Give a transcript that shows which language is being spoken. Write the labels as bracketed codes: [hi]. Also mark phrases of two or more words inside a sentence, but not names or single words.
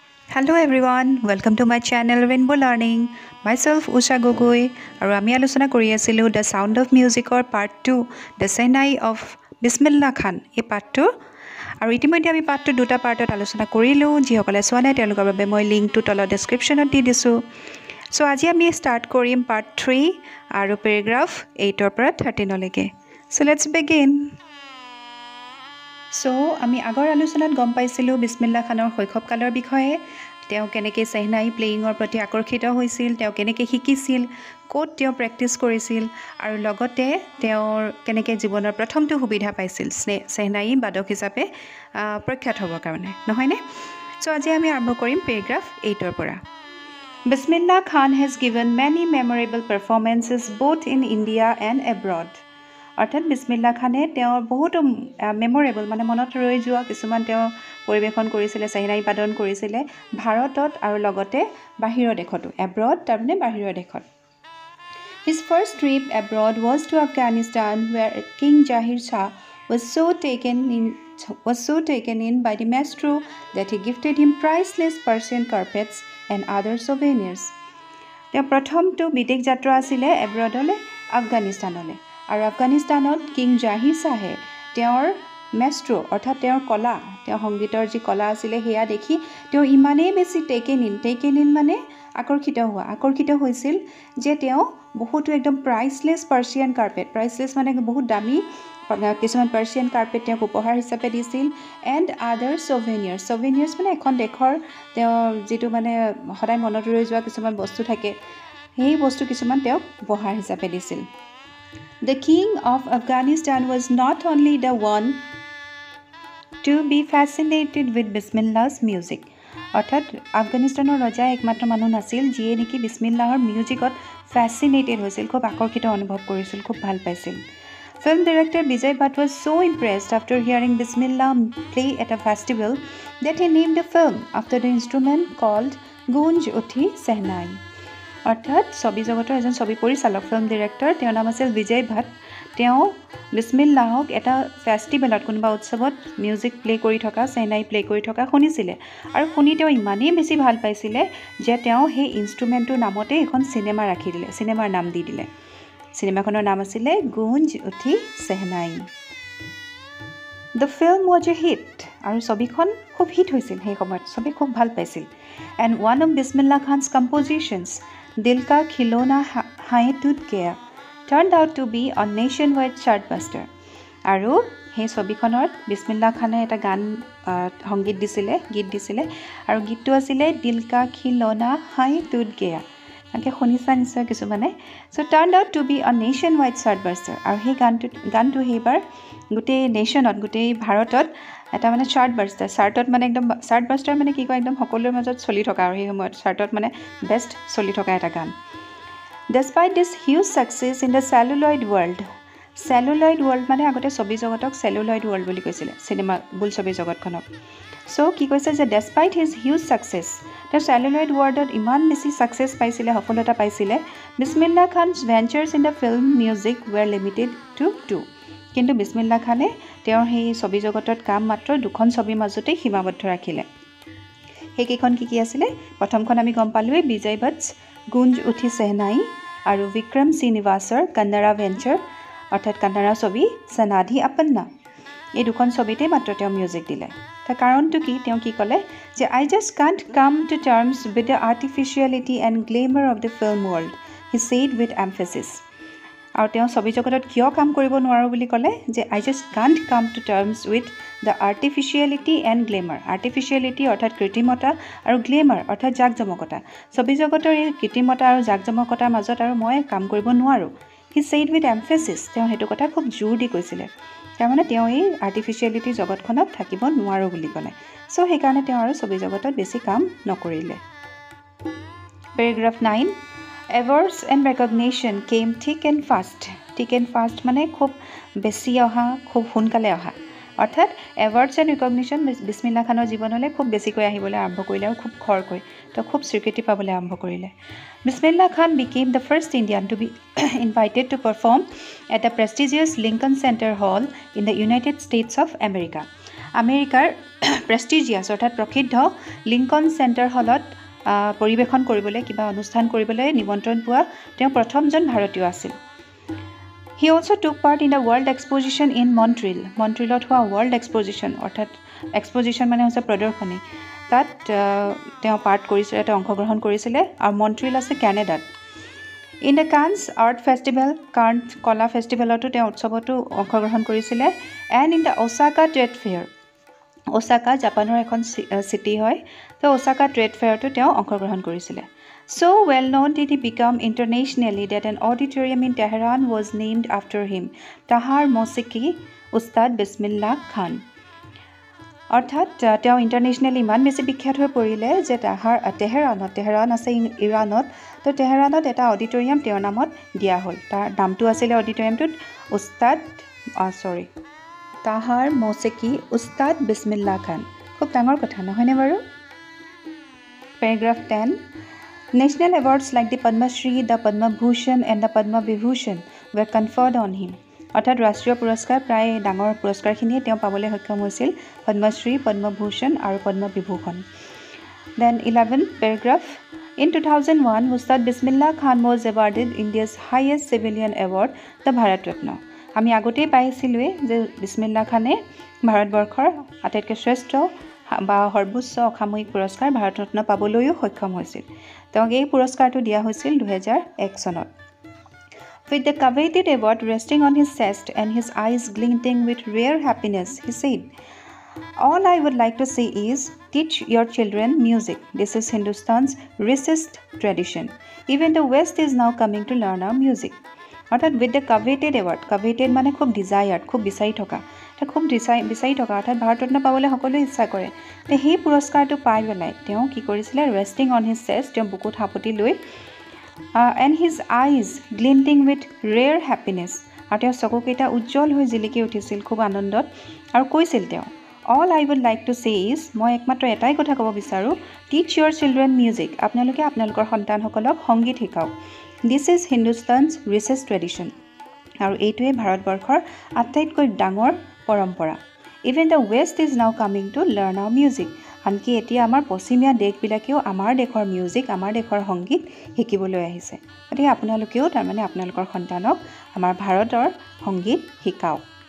[en] Hello everyone, welcome to my channel Rainbow Learning. [as] Myself Usha Gogoi আৰু আমি আলোচনা কৰি আছিলোঁ The Sound of Music-ৰ Part 2, The Sehnai of Bismillah Khan এই পাৰ্টটো আৰু ইতিমধ্যে আমি পাৰ্টটো দুটা পাৰ্টত আলোচনা কৰিলোঁ যিসকলে চোৱা নাই তেওঁলোকৰ বাবে মই লিংকটো তলত ডেছক্ৰিপশ্যনত দি দিছোঁ চ' আজি আমি ষ্টাৰ্ট কৰিম পাৰ্ট 3 আৰু পেৰাগ্ৰাফ 8ৰ পৰা 13 লৈকে [en] so let's begin [as] চ' আমি আগৰ আলোচনাত গম পাইছিলোঁ বিছমিল্লা খানৰ শৈশৱকালৰ বিষয়ে তেওঁ কেনেকৈ চেহনাই প্লেয়িঙৰ প্ৰতি আকৰ্ষিত হৈছিল তেওঁ কেনেকৈ শিকিছিল ক'ত তেওঁ প্ৰেক্টিছ কৰিছিল আৰু লগতে তেওঁৰ কেনেকৈ জীৱনৰ প্ৰথমটো সুবিধা পাইছিল চেহনাই বাদক হিচাপে প্ৰখ্যাত হ'বৰ কাৰণে নহয়নে চ' আজি আমি আৰম্ভ কৰিম পেৰাগ্ৰাফ 8ৰ পৰা [en] Bismillah Khan has given many memorable performances both in India and abroad. [as] অৰ্থাৎ বিছমিল্লা খানে তেওঁৰ বহুতো মেমৰেবল মানে মনত ৰৈ যোৱা কিছুমান তেওঁ পৰিৱেশন কৰিছিলে চেহনাই বাদন কৰিছিলে ভাৰতত আৰু লগতে বাহিৰৰ দেশতো এব্ৰড তাৰমানে বাহিৰৰ দেশত [en] His first trip abroad was to Afghanistan where King Zahir Shah was so taken in by the maestro that he gifted him priceless Persian carpets and other souvenirs. [as] তেওঁ প্ৰথমটো বিদেশ যাত্ৰা আছিলে এব্ৰডলৈ আফগানিস্তানলৈ আৰু আফগানিস্তানত কিং জাহিৰ শ্বাহে তেওঁৰ মেষ্ট্ৰো অৰ্থাৎ তেওঁৰ কলা তেওঁ সংগীতৰ যি কলা আছিলে সেয়া দেখি তেওঁ ইমানেই বেছি [en] taken in [as] মানে আকৰ্ষিত হৈছিল যে তেওঁ বহুতো একদম [en] priceless Persian carpet priceless [as] মানে বহুত দামী কিছুমান [en] Persian carpet [as] তেওঁক উপহাৰ হিচাপে দিছিল [en] and other souvenirs [as] মানে এখন দেশৰ তেওঁ যিটো মানে সদায় মনত ৰৈ যোৱা কিছুমান বস্তু থাকে সেই বস্তু কিছুমান তেওঁক উপহাৰ হিচাপে দিছিল [en] The king of Afghanistan was not only the one to be fascinated with Bismillah's music. [as] অৰ্থাৎ আফগানিস্তানৰ ৰজা একমাত্ৰ মানুহ নাছিল যিয়ে নেকি বিছমিল্লাহৰ [en] music-ত fascinated [as] হৈছিল খুব আকৰ্ষিত অনুভৱ কৰিছিল খুব ভাল পাইছিল [en] Film director Vijay Bhatt was so impressed after hearing Bismillah play at a festival that he named the film after the instrument called Gunj Uthi Sehnai. [as] অৰ্থাৎ ছবি জগতৰ এজন ছবি পৰিচালক [en] film director [as] তেওঁৰ নাম আছিল বিজয় ভাট তেওঁ বিছমিল্লাহক এটা ফেষ্টিভেলত কোনোবা উৎসৱত [en] music play [as] কৰি থকা চেহনাই প্লে কৰি থকা শুনিছিলে আৰু শুনি তেওঁ ইমানেই বেছি ভাল পাইছিলে যে তেওঁ সেই ইনষ্ট্ৰুমেণ্টটোৰ নামতে এখন চিনেমা ৰাখি দিলে চিনেমাৰ নাম দি দিলে চিনেমাখনৰ নাম আছিলে গুঞ্জ উঠি চেহনাই [en] The film was a hit [as] আৰু ছবিখন খুব হিট হৈছিল সেই সময়ত ছবি খুব ভাল পাইছিল [en] and one of Bismillah Khan's compositions Dil Ka Khilona Hai [as] Toot Gaya turned out to be a nationwide chartbuster আৰু সেই ছবিখনত বিছমিল্লা খানে এটা গান সংগীত গীত দিছিলে আৰু গীতটো আছিলে দিল কা খিলনা হাই টুট গেয়া এনেকৈ শুনিছা নিশ্চয় কিছুমানে [en] so turn out to be a nation wide chartbuster [as] আৰু সেই গানটো সেইবাৰ গোটেই নেশ্যনত গোটেই ভাৰতত এটা মানে চাৰ্টত মানে একদম চাৰ্টবাষ্টাৰ মানে কি কয় একদম সকলোৰে মাজত চলি থকা আৰু সেই সময়ত চাৰ্টত মানে বেষ্ট চলি থকা এটা গান [en] Despite this huge success in the celluloid world [as] মানে আগতে ছবি জগতক [en] celluloid world [as] বুলি কৈছিলে চিনেমা বোলছবি জগতখনক চ' কি কৈছে যে [en] despite his huge success [as] তেওঁ [en] celluloid world [as] ত ইমান বেছি ছাকচেছ পাইছিলে সফলতা পাইছিলে [en] Bismillah Khan's ventures in the film music were limited to 2 [as] কিন্তু বিছমিল্লা খানে তেওঁৰ সেই ছবি জগতত কাম মাত্ৰ দুখন ছবিৰ মাজতেই সীমাবদ্ধ ৰাখিলে সেইকেইখন কি আছিলে প্ৰথমখন আমি গম পালোঁৱেই বিজয় ভট্টছ গুঞ্জ উঠি চেহনাই আৰু বিক্ৰম শ্ৰীনিবাসৰ [en] Kannada venture [as] অৰ্থাৎ কন্নড়া ছবি সনাধি আপন্না এই দুখন ছবিতেই মাত্ৰ তেওঁ মিউজিক দিলে তাৰ কাৰণটো কি তেওঁ কি ক'লে যে [en] I just can't come to terms with the artificiality and glamour of the film world he said with emphasis [as] আৰু তেওঁ ছবি জগতত কিয় কাম কৰিব নোৱাৰোঁ বুলি ক'লে যে [en] I just can't come to terms with the artificiality and glamour artificiality [as] অৰ্থাৎ কৃত্ৰিমতা আৰু glamour অৰ্থাৎ জাকজমকতা ছবি জগতৰ এই কৃত্ৰিমতা আৰু জাকজমকতাৰ মাজত আৰু মই কাম কৰিব নোৱাৰোঁ [en] he said with emphasis [as] তেওঁ সেইটো কথা খুব জোৰ দি কৈছিলে তাৰমানে তেওঁ এই আৰ্টিফিচিয়েলিটি জগতখনত থাকিব নোৱাৰোঁ বুলি ক'লে চ' সেইকাৰণে তেওঁ আৰু ছবি জগতত বেছি কাম নকৰিলে পেৰাগ্ৰাফ 9 Awards [en] and recognition came thick and fast [as] মানে খুব বেছি অহা খুব সোনকালে অহা অৰ্থাৎ [en] awards and recognition [as] বিছমিল্লা খানৰ জীৱনলৈ খুব বেছিকৈ আহিবলৈ আৰম্ভ কৰিলে আৰু খুব খৰকৈ তেওঁ খুব স্বীকৃতি পাবলৈ আৰম্ভ কৰিলে [en] Bismillah Khan became the first Indian to be invited to perform at the prestigious Lincoln Center Hall in the United States of America [as] আমেৰিকাৰ প্ৰেষ্টিজিয়াছ অৰ্থাৎ প্ৰসিদ্ধ লিংকন চেণ্টাৰ হলত পৰিৱেশন কৰিবলৈ কিবা অনুষ্ঠান কৰিবলৈ নিমন্ত্ৰণ পোৱা তেওঁ প্ৰথমজন ভাৰতীয় আছিল [en] He also took part in the World Exposition in Montreal. [as] মন্ট্ৰিলত হোৱা [en] World Exposition [as] অৰ্থাৎ এক্সপজিশ্যন মানে হৈছে প্ৰদৰ্শনী তাত তেওঁ পাৰ্ট কৰিছিলে তেওঁ অংশগ্ৰহণ কৰিছিলে আৰু মন্ট্ৰিল আছে কানাডাত [en] in the Cannes art festival [as] কাৰ্ণ কলা ফেষ্টিভেলতো তেওঁ উৎসৱতো অংশগ্ৰহণ কৰিছিলে [en] and in the Osaka trade fair [as] ওচাকা জাপানৰ এখন চিটি হয় তো ওচাকা ট্ৰেড ফেয়াৰতো তেওঁ অংশগ্ৰহণ কৰিছিলে [en] So well known did he become internationally that an auditorium in Tehran was named after him, Tahar Mosiki Ustad Bismillah Khan. [as] অৰ্থাৎ তেওঁ ইণ্টাৰনেশ্যনেলি ইমান বেছি বিখ্যাত হৈ পৰিলে যে তেহেৰাণ আছে ইৰাণত তো তেহেৰাণত এটা অডিটৰিয়াম তেওঁৰ নামত দিয়া হ'ল তাৰ নামটো আছিলে অডিটৰিয়ামটোত তাহাৰ মৌচিকি উস্তাদ বিছমিল্লা খান খুব ডাঙৰ কথা নহয়নে বাৰু পেৰাগ্ৰাফ 10 [en] National awards like the Padma Shri, the Padma Bhushan and the Padma Vibhushan were conferred on him. [as] অৰ্থাৎ ৰাষ্ট্ৰীয় পুৰস্কাৰ প্ৰায় ডাঙৰ পুৰস্কাৰখিনিয়ে তেওঁ পাবলৈ সক্ষম হৈছিল পদ্মশ্ৰী পদ্মভূষণ আৰু পদ্ম বিভূষণ [en] Then 11 paragraph In 2001 Ustad Bismillah Khan was awarded India's highest civilian award the Bharat Ratna [as] আমি আগতেই পাইছিলোৱে যে বিছমিল্লা খানে ভাৰতবৰ্ষৰ আটাইতকৈ শ্ৰেষ্ঠ বা সৰ্বোচ্চ অসামৰিক পুৰস্কাৰ ভাৰত ৰত্ন পাবলৈও সক্ষম হৈছিল তেওঁক এই পুৰস্কাৰটো দিয়া হৈছিল 2001 চনত [en] With the coveted award resting on his chest and his eyes glinting with rare happiness, he said, All I would like to say is, teach your children music. This is Hindustan's richest tradition. Even the West is now coming to learn our music. [as] অৰ্থাৎ [en] with the coveted award, [as] coveted মানে খুব desired, খুব বিচাৰি থকা অৰ্থাৎ ভাৰত ৰত্ন পাবলৈ সকলোৱে ইচ্ছা কৰে তে সেই পুৰস্কাৰটো পাই পেলাই তেওঁ কি কৰিছিলে [en] resting on his chest [as] তেওঁ বুকুত সাপতি লৈ [en] and his eyes glinting with rare happiness [as] আৰু তেওঁৰ চকুকেইটা উজ্জ্বল হৈ জিলিকি উঠিছিল খুব আনন্দত আৰু কৈছিল তেওঁ [en] All I would like to say is [as] মই একমাত্ৰ এটাই কথা ক'ব বিচাৰোঁ [en] teach your children music [as] আপোনালোকে আপোনালোকৰ সন্তানসকলক সংগীত শিকাওক [en] This is Hindustan's richest tradition [as] আৰু এইটোৱে ভাৰতবৰ্ষৰ আটাইতকৈ ডাঙৰ পৰম্পৰা [en] Even the West is now coming to learn our music [as] আনকি এতিয়া আমাৰ পশ্চিমীয়া দেশবিলাকেও আমাৰ দেশৰ মিউজিক আমাৰ দেশৰ সংগীত শিকিবলৈ আহিছে গতিকে আপোনালোকেও তাৰমানে আপোনালোকৰ সন্তানক আমাৰ ভাৰতৰ সংগীত শিকাওক